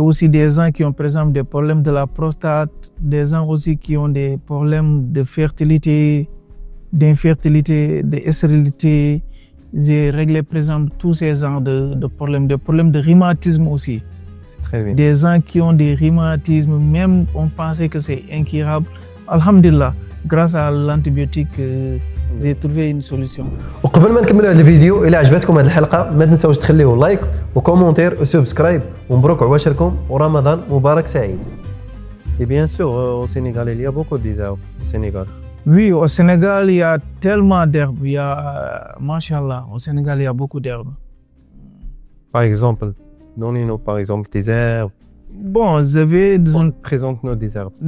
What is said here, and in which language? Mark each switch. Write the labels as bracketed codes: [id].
[fr] aussi des gens qui ont, par exemple, des problèmes de la prostate, des gens aussi qui ont des problèmes de fertilité, d'infertilité, de stérilité. J'ai réglé, par exemple, tous ces genres de problèmes de rhumatisme aussi. Très bien. Des gens qui ont des rhumatismes, même on pensait que c'est incurable. Alhamdulillah, grâce à l'antibiotique, j'ai trouvé une solution. [ar] وقبل ما نكملوا هذا الفيديو، إلا عجبتكم هذه الحلقة ما تنساوش تخليو لايك وكومنتير وسبسكرايب، ومبروك عواشركم ورمضان مبارك سعيد. [fr] Et bien sûr, au Sénégal, il y a beaucoup d'herbes au Sénégal. Oui, au Sénégal, il y a tellement d'herbes. Il y a, Masha'Allah, au Sénégal, il y a beaucoup d'herbes. Par exemple, donnez-nous par exemple des herbes. Bon, Présente-nous des herbes.